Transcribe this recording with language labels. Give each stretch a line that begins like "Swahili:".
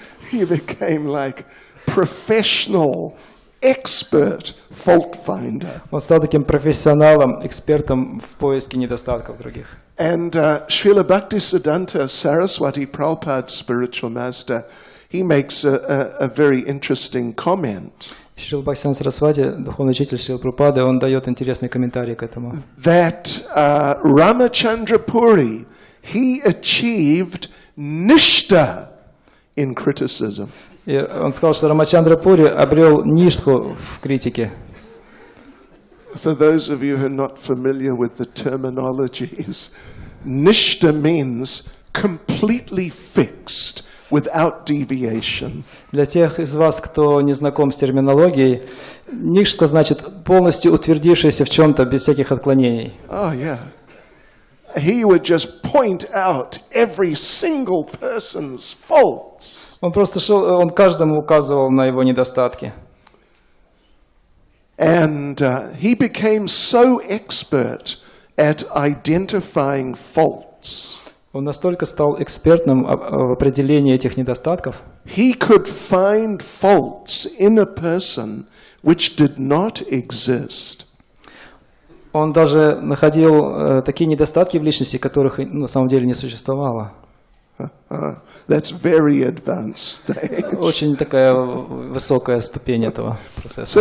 English: he became like professional, expert fault finder.
Russian: Он стал таким профессионалом, экспертом в поиске недостатков других.
English: And Srila Bhaktisiddhanta Saraswati, Prabhupada's spiritual master, he makes a very interesting comment.
Russian: Шрила Бхактисиддханта Сарасвати, духовный учитель Шрила Прабхупады, он дает интересный комментарий к этому.
English: That Ramachandra Puri, he achieved nishta in criticism.
Russian: И он сказал, что Рамачандра Пури обрел ништху в критике.
English: For those of you who are not familiar with the terminologies, nishta means completely fixed, without deviation.
Russian: Для тех из вас, кто не знаком с терминологией, ништха значит полностью утвердившийся в чем-то без всяких отклонений.
English: Oh yeah. He would just point out every single person's faults.
Russian: Он просто шел, он каждому указывал на его недостатки.
English: And he became so expert at identifying faults.
Russian: Он настолько стал экспертным в определении этих недостатков.
English: He could find faults in a person which did not exist.
Russian: Он даже находил такие недостатки в личности, которых на самом деле не существовало.
English: That's very advanced stage.
Russian: Очень такая высокая ступень этого процесса.